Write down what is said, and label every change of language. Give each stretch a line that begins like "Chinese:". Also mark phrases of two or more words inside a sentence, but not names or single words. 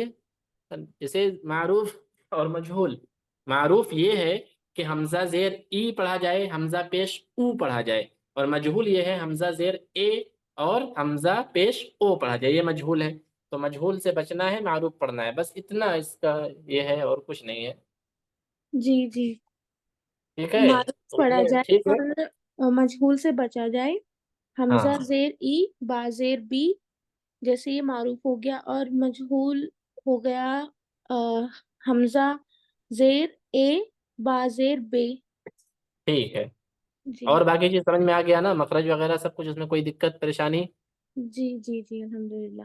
Urdu: جیسے معروف اور مجہول، معروف یہ ہے کہ حمزہ زیر ای پڑھا جائے، حمزہ پیش او پڑھا جائے، اور مجہول یہ ہے حمزہ زیر اے اور حمزہ پیش او پڑھا جائے، یہ مجہول ہے۔ تو مجہول سے بچنا ہے، معروف پڑھنا ہے، بس اتنا اس کا یہ ہے، اور کچھ نہیں ہے۔ جی جی، ٹھیک ہے، معروف تو پڑھا یہ جائے ٹھیک ہے۔ اور مجہول سے بچا جائے۔ حمزہ ہاں زیر ای، با زیر بی، جیسے یہ معروف ہو گیا، اور مجہول ہو گیا حمزہ زیر اے، با زیر بے۔ ٹھیک ہے، جی اور باقی چیز سمجھ میں آ گیا نا، مخرج وغیرہ سب کچھ، اس میں کوئی دقت پریشانی؟ جی جی جی، الحمدللہ۔